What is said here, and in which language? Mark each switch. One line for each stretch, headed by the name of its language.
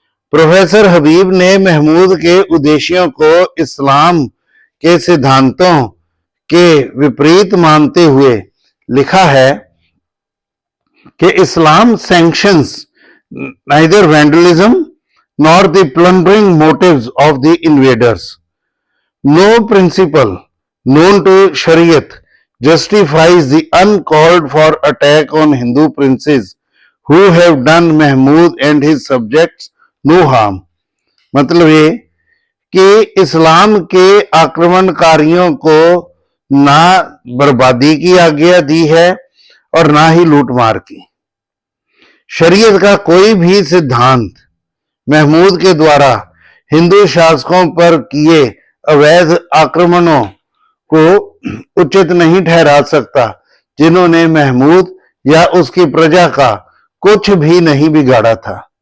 Hindi: Professor हबीब ने महमूद के उद्देश्यों को इस्लाम के सिद्धांतों के विपरीत मानते हुए लिखा है कि इस्लाम sanctions
English: neither vandalism nor the plundering motives of the invaders. No principle known to Shariat justifies the uncalled for attack on Hindu princes who have done Mahmud and his subjects no harm.
Hindi: मतलब ये कि इस्लाम के आक्रमणकारियों को ना बर्बादी की आज्ञा दी है और ना ही लूटमार की। शरीयत का कोई भी सिद्धांत महमूद के द्वारा हिंदू शासकों पर किए अवैध आक्रमणों को उचित नहीं ठहरा सकता, जिन्होंने महमूद या उसकी प्रजा का कुछ भी नहीं बिगाड़ा था।